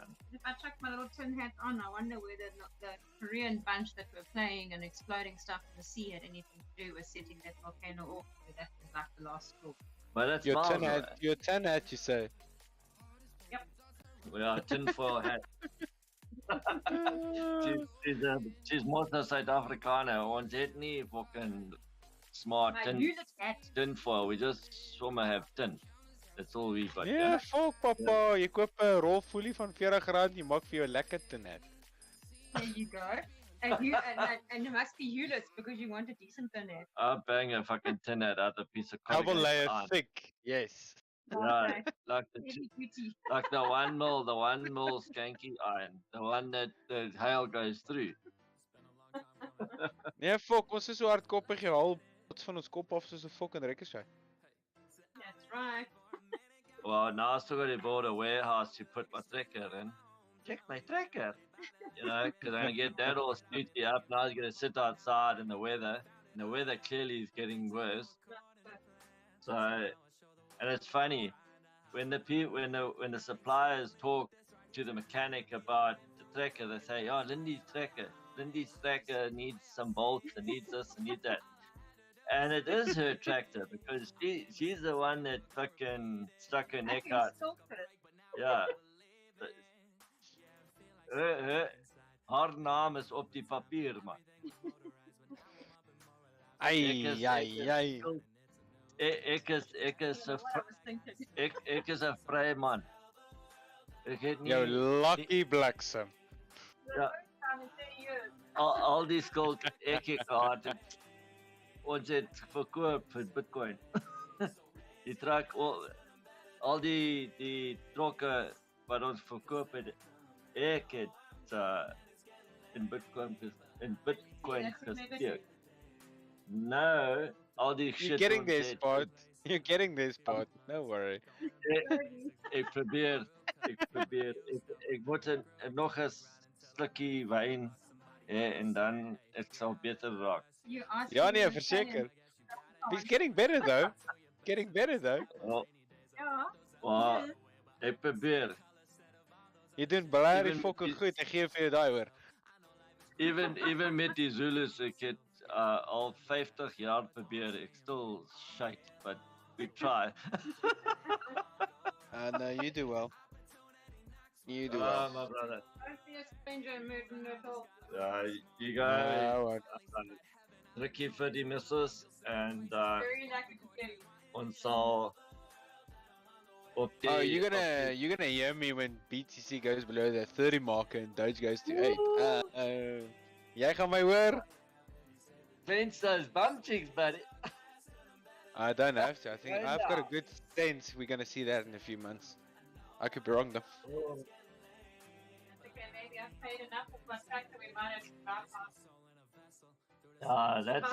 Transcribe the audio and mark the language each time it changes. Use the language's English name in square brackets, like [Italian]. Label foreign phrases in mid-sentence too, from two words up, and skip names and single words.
[English] If I chuck my little tin hat on, I wonder whether the Korean bunch that were playing and exploding stuff in the sea had anything to do with setting that volcano off. That was like the last straw. But that's Your miles tin away. hat, your tin hat, you say? Yep. We are tinfoil hat. She's mostly South Afrikaner. [Afrikaans] Ons het nie [English] fucking smart [Afrikaans] Maar Hewlett's hat. [English] tinfoil. We just sommer have tin. That's all we got. [Afrikaans] Ja, fuck papa, jy koop 'n rol folie van R40, jy maak vir jou lekker [English] tin hat. There you go. And it must be Hewlett's because you want a decent tin hat. I'll bang a fucking tin hat out of a piece of Double corrugated layer iron. thick, yes. Yeah, like Heavy duty. like the one mil skanky iron, the one that the hail goes through. [Afrikaans] Nee, fuck, ons is so hardkoppig, jy haal bots van ons kop af soos 'n fucking ricochet. [English] That's right. Well, now I still got to build a warehouse to put my trekker in. Check my trekker. Because I'm going to get that all snooty up. Now he's going to sit outside in the weather. And the weather clearly is getting worse. So, and it's funny, when the suppliers talk to the mechanic about the trekker, they say, "Oh, Lindy's trekker needs some bolts, and needs this, and needs that." And it is her tractor, because she's the one that fucking stuck her neck out. Yeah. [Afrikaans] Haar naam is op die papier, man. Ai. Ek is 'n vrye man. Ek het nie Jou lucky bliksem. Ja. Al die skuld ek het gehad. Ons het verkoop vir Bitcoin. Die trek al die trokke wat ons verkoop het, ek het in Bitcoin gesteek. [English] No, all die shit. You're getting this part. You're getting this part. No worry. [Afrikaans] Ek probeer. Ek moet nog 'n slukkie wyn en dan ek sal beter raak. Ja, nee, verseker. [English] He's getting better though. Getting better though. Well, [Afrikaans] ek probeer. Jy doen baie fucking goed. Ek gee vir jou daai hoor. Even met die Zulus, ek het al 50 jaar probeer. [English] Ek still shite, but we try. No, you do well. You do well. My brother. Don't be a stranger in Merton at all. You go. [Afrikaans] Drukkie vir die missus en [English] Very lucky to see you. [Afrikaans] ons sal op die... [English] Oh, you're gonna hear me when BTC goes below the 30 marker and Doge goes to 8. [Afrikaans] Jy gaan my hoor? [English] Cleanse those bum cheeks, buddy. I don't have to. I think I've got a good sense we're gonna see that in a few months. I could be wrong though. Okay, maybe I've paid enough of my tractor. We might have to bypass. That's